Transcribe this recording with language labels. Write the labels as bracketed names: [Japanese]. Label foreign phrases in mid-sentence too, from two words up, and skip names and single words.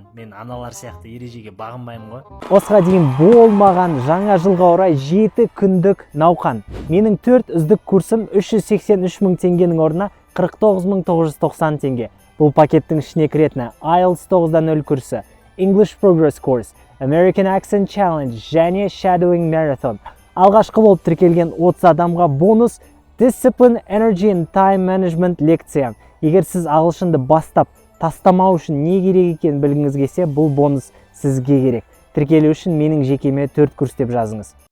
[Kazakh] Мен аналар сияқты ережеге бағынбаймын ғой. Осыға дейін болмаған жаңа жылға орай 7 күндік науқан. Менің 4 үздік курсым 383 мың теңгенің орнына 49.990 теңге. Бұл пакеттің ішіне кіретіні IELTS 9.0 курсы, English Progress Course, American Accent Challenge және Shadowing Marathon. Алғашқы болып тіркелген 30 адамға бонус Discipline, Energy and Time Management лекция. Егер сіз ағылшынды бастап тастамау үшін не керек екенін білгіңіз келсе, бұл бонус сізге керек. Тіркелу үшін менің жекеме 4 курс деп жазыңыз.